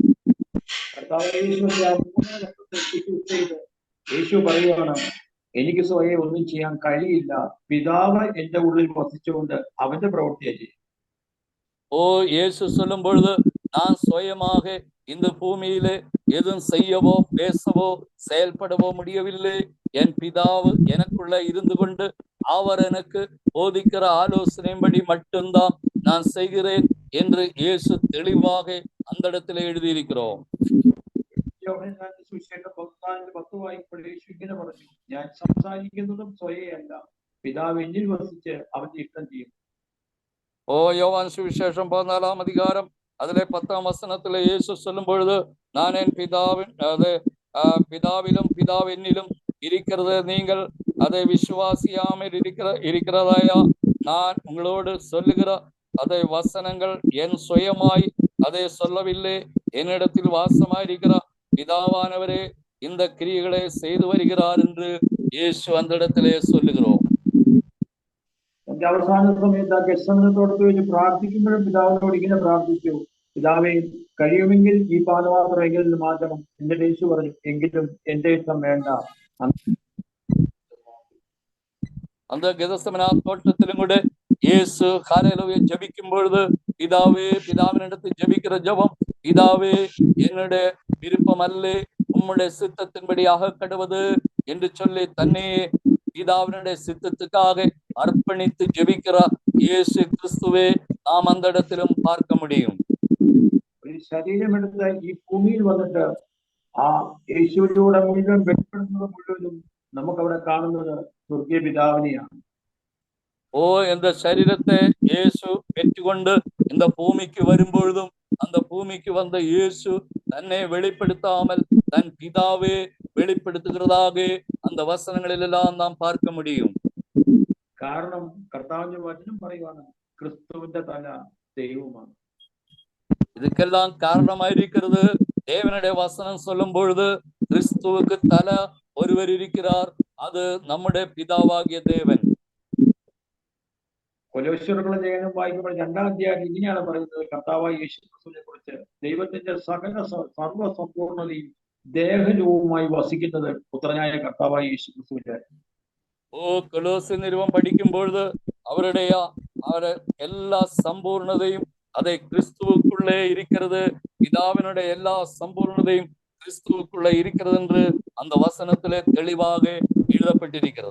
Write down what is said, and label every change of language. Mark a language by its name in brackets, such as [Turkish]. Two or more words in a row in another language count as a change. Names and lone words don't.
[Malayalam] യേശു പറയുകയാണ്, എനിക്ക് സ്വയം ഒന്നും ചെയ്യാൻ കഴിയില്ല, പിതാവ് എന്റെ ഉള്ളിൽ വസിച്ചുകൊണ്ട് അവന്റെ പ്രവൃത്തിയെ ചെയ്യും. [Tamil] இயேசு சொல்லும் பொழுது நான் சுயமாக இந்த பூமியிலே எதுவும் செய்யவோ பேசவோ செயல்படவோ முடியவில்லை, என் பிதாவு எனக்குள்ள இருந்து கொண்டு அவர் எனக்கு போதிக்கிற ஆலோசனைப்படி மட்டும்தான் நான் செய்கிறேன் என்று இயேசு தெளிவாக அந்த இடத்துல எழுதியிருக்கிறோம். [Malayalam] ഇങ്ങനെ പറഞ്ഞു, ഞാൻ സംസാരിക്കുന്നതും സ്വയല്ല, പിതാവ് എന്നിൽ വസിച്ച് അവന്റെ ഇഷ്ടം ചെയ്യും. [Tamil] யோவான் சுவிசேஷம் 14ஆம் அதிகாரம் அதிலே 10ஆம் வசனத்துல இயேசு சொல்லும் பொழுது, நான் என் பிதாவிலும் [Malayalam] பிதாവ് എന്നിലും [Tamil] இருக்கிறது நீங்கள் அதை விசுவாசியாமல் இருக்கிறதாயா, நான் உங்களோடு சொல்லுகிற அதை வசனங்கள் என் சுயமாய் அதை சொல்லவில்லை, என்னிடத்தில் வாசமாயிருக்கிற பிதாவானவரே இந்த கிரியைகளை செய்து வருகிறார் என்று இயேசு அந்த இடத்திலே சொல்லுகிறோம். [Malayalam] എന്റെ അവസാന സമയത്ത് ആ ഗെത്സമനത്തോടത്ത് വെച്ച് പ്രാർത്ഥിക്കുമ്പോഴും പിതാവിനോട് ഇങ്ങനെ പ്രാർത്ഥിച്ചു, പിതാവേ കഴിയുമെങ്കിൽ ഈ പാനപാത്രം എങ്കിൽ മാറ്റണം. എന്നിട്ട് യേശു പറഞ്ഞു, എങ്കിലും എന്റെ ഇഷ്ടം വേണ്ട. [Tamil] அந்த கெத்செமனா தோட்டத்திலும் கூட இயேசு ஹல்லேலூயா ஜெபிக்கும் பொழுது, பிதாவே பிதாவினிடத்தில் ஜெபிக்கிற ஜெபம், பிதாவே என்னுடைய விருப்பம் அல்ல உம்முடைய சித்தத்தின்படியாக கடவது என்று சொல்லி தன்னை பிதாவினுடைய சித்தத்துக்காக அர்ப்பணித்து ஜெபிக்கிற இயேசு கிறிஸ்துவே நாம் அந்த இடத்திலும் பார்க்க முடியும். [Malayalam] ഒരു ശരീരമെടുത്ത് ഈ ഭൂമിയിൽ വന്നിട്ട് ആ യേശുവിലൂടെ മുഴുവൻ വെളിപ്പെടുന്നത് മുഴുവനും നമുക്കവിടെ കാണുന്നത് സ്വർഗീയ പിതാവിനെയാണ്. [Tamil] இந்த சரீரத்தை இயேசு பெற்றுக்கொண்டு இந்த பூமிக்கு வரும்பொழுதும் அந்த பூமிக்கு வந்த இயேசு தன்னை வெளிப்படுத்தாமல் தன் பிதாவே வெளிப்படுத்துகிறதாக அந்த வசனங்களிலெல்லாம் நாம் பார்க்க முடியும். [Malayalam] കാരണം കർത്താവിന്റെ വചനം പറയുവാണ്, ക്രിസ്തുവിന്റെ തല ദൈവമാണ്. [Tamil] இதுக்கெல்லாம் காரணமாயிருக்கிறது தேவனுடைய வசனம் சொல்லும் பொழுது, கிறிஸ்துவுக்கு தலை ஒருவர் இருக்கிறார், அது நம்முடைய பிதாவாகிய தேவன். [Malayalam] കൊലോസ്യർക്കുള്ള ലേഖനം വായിക്കുമ്പോൾ 2-ാം അധ്യായം ഇങ്ങനെയാണ് പറയുന്നത്, കർത്താവായ യേശു ക്രിസ്തുവിനെ കുറിച്ച്, ദൈവത്തിന്റെ സകല സർവ്വസമ്പൂർണതയും ദേഹരൂപമായി വസിക്കുന്നത് പുത്രനായ കർത്താവായ യേശു ക്രിസ്തുവിന്റെ കൊലോസ്യ നിരുപം പഠിക്കുമ്പോഴ് അവരുടെ എല്ലാ സമ്പൂർണതയും [Tamil] அதை கிறிஸ்துவுக்குள்ளே இருக்கிறது, பிதாவினுடைய எல்லா சம்பூர்ணதையும் கிறிஸ்துவுக்குள்ளே இருக்கிறது என்று அந்த வசனத்திலே தெளிவாக എഴുതപ്പെട്ടിരിക്കുന്നത്.